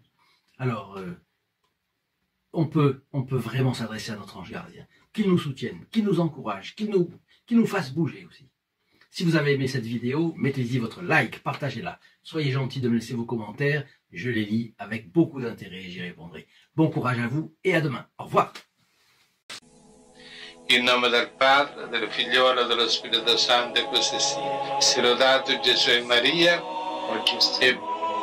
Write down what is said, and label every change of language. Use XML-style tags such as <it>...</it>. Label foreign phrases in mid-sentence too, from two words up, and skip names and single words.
<fr>Vous vous rendez compte? Alors, on peut vraiment s'adresser à notre ange gardien, qu'il nous soutienne, qu'il nous encourage, qu'il nous fasse bouger aussi. Si vous avez aimé cette vidéo, mettez-y votre like, partagez-la. Soyez gentils de me laisser vos commentaires, je les lis avec beaucoup d'intérêt et j'y répondrai. Bon courage à vous et à demain. Au revoir.</fr> <it>In nome del Padre, del Figliolo e dello Spirito Santo, e così sia. Sia lodato Gesù e Maria, oggi e</it>